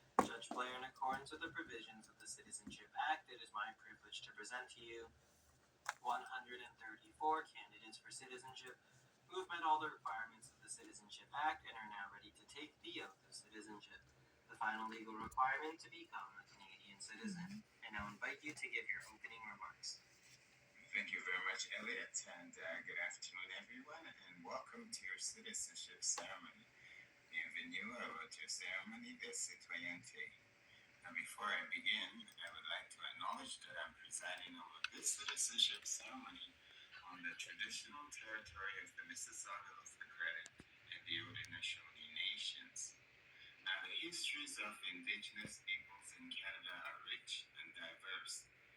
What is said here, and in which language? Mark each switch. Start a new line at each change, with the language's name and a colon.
English: Judge Blair, in accordance with the provisions of the Citizenship Act, it is my privilege to present to you 134 candidates for citizenship who have met all the requirements of the Citizenship Act and are now ready to take the oath of citizenship, the final legal requirement to become a Canadian citizen. I now invite you to give your opening remarks. Thank you very much, Elliot, and good afternoon, everyone, and welcome to your citizenship ceremony.
French: Bienvenue à votre cérémonie de citoyenneté.
English: Now, before I begin, I would like to acknowledge that I'm presiding over this citizenship ceremony on the traditional territory of the Mississaugas, the Credit, and the Haudenosaunee Nations. Now, the histories of Indigenous peoples in Canada are rich and diverse.